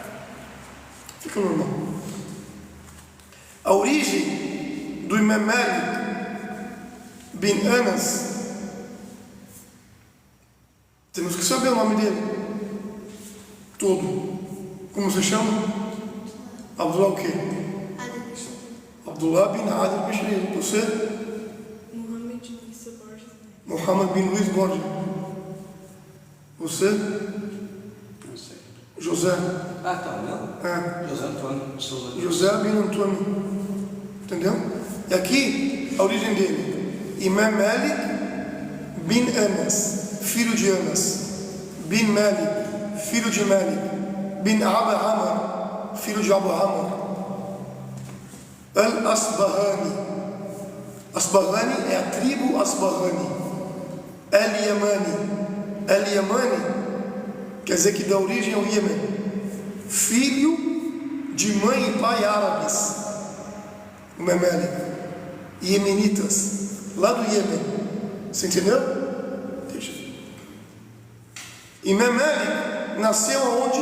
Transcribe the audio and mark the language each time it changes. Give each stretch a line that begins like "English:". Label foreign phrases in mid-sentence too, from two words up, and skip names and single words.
Portuguese: Fica normal. A origem do Imam Malik bin Anas, temos que saber o nome dele todo. Como se chama? Abdullah o quê? Abdullah bin Adil Bishri. Você? Muhammad bin Luiz Borges. Você? Não sei. José. Ah, tá, não? É. José Antônio Souza. José bin Antônio. Entendeu? E aqui, a origem dele. Imam Malik bin Anas, filho de Anas. Bin Malik, filho de Malik. Bin Abu Amr, filho de Abu Amr. Al-Asbahani. Asbahani é a tribo Asbahani. Al-Yamani, al-Yamani, quer dizer que dá origem ao Iêmen, filho de mãe e pai árabes, o Memelik, iemenitas, lá do Iêmen. Você entendeu? Deixa. E Memelik nasceu aonde?